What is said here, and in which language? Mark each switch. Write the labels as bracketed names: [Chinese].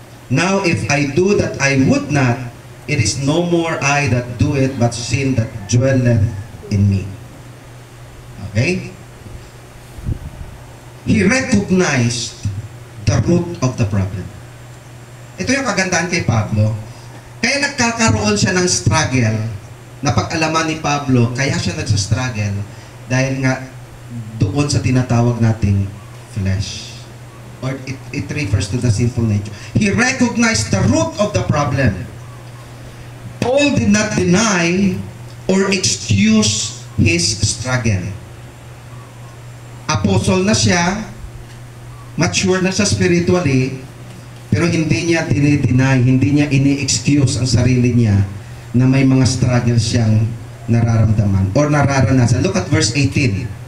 [English] Now if I do that I would not, it is no more I that do it, but sin that dwelleth in me. Okay? He recognized the root of the problem. [Filipino] Ito yung kagandahan kay Pablo. Kaya nagkakaroon siya ng struggle, na pag-alaman ni Pablo, kaya siya nagsastruggle dahil nga doon sa tinatawag nating flesh. [English] Or it refers to the sinful nature. He recognized the root of the problem. Paul did not deny or excuse his struggle. [Filipino] Apostle na siya, mature na siya spiritually, pero hindi niya dinideny, hindi niya ini-excuse ang sarili niya na may mga struggles siyang nararamdaman or nararanasan. [English] Look at verse 18.